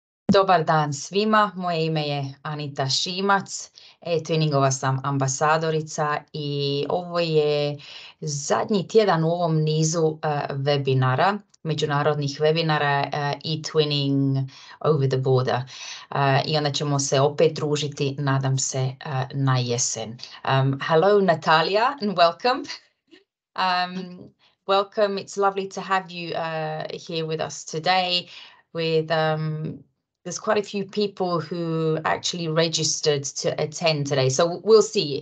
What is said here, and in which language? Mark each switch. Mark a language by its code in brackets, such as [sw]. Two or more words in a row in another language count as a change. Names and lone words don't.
[hr] Dobar dan svima, moje ime je Anita Šimac, eTwinningova sam ambasadorica i ovo je zadnji tjedan u ovom nizu webinara, međunarodnih webinara eTwinning over the border. I onda ćemo se opet družiti, nadam se, na jesen. [en] Hello Natalia and welcome. Welcome, it's lovely to have you here with us today with there's quite a few people who actually registered to attend today. So we'll see.